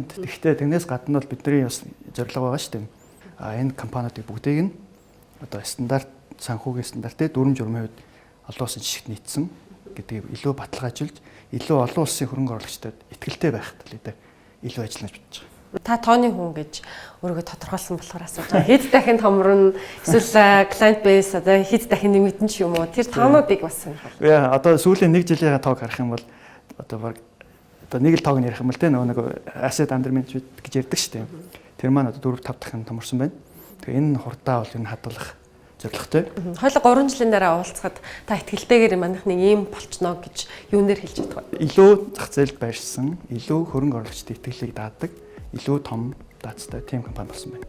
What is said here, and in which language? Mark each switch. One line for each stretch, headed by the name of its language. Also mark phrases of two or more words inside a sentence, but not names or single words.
Mongolian: Гэхдээ тэрнээс гадна бол бидний бас зорилго байгаа шүү дээ. Энэ компаниудыг бүгдийг нь одоо стандарт санхүүгийн стандартыг дүрм журмын хувьд олон улсын жишгт нийцсэн гэдгийг илүү баталгаажуулж илүү олон улсын хөрөнгө оруулагчдад итгэлтэй байх төлөвтэй илүү ажиллаж бодож байгаа. Та тооны хүн гэж өөрийгөө тодорхойлсон болохоор асууж байгаа. Хэд дахин томрно эсвэл
English: client base
Mongolian: одоо хэд дахин нэмэгдэн ч юм уу тэр тоонуудыг бас сонирхол. Одоо сүүлийн 1 жилийн тоог харах юм бол одоо нэг л тоог нь ярих юм бол тэ нөгөө
English: asset under management
Mongolian: гэж ярьдаг шүү дээ. Тэр маань одоо 4-5 дахин томорсон байна. Тэгээ энэ хурдаа бол энэ хадгалах зорилготой. Хойло 3 жилийн дараа уулзахад та итгэлтэйгээр манайхны ийм болчихно гэж юунээр хэлж чадах вэ? Илүү зах зээлд байршсан, илүү хөрөнгө оруулагчдын итгэлийг даадаг, илүү том даацтай тийм компани болсон байна.